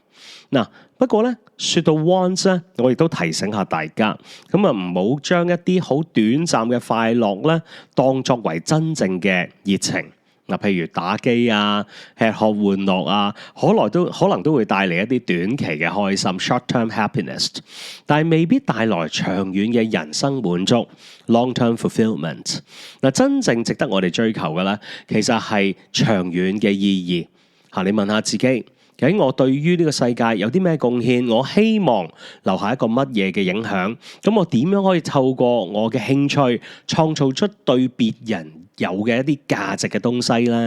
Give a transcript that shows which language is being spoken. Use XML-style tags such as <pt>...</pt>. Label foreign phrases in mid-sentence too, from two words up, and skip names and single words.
<yue>嗱，不過咧說到 wants 咧，我亦都提醒下大家，咁啊唔好將一啲好短暫嘅快樂咧，當作為真正嘅熱情。嗱，譬如打機啊、吃喝玩樂啊，可能都會帶嚟一啲短期嘅開心</yue> <en>（short-term happiness），</en> <yue>但係未必帶來長遠嘅人生滿足</yue> <en>（long-term fulfillment）。</en> <yue>嗱，真正值得我哋追求嘅咧，其實係長遠嘅意義。嚇，你問下自己， 究竟我對於呢個世界有啲咩貢獻？我希望留下一個乜嘢嘅影響？咁我點樣可以透過我嘅興趣創造出對別人有嘅一啲價值嘅東西呢？</yue>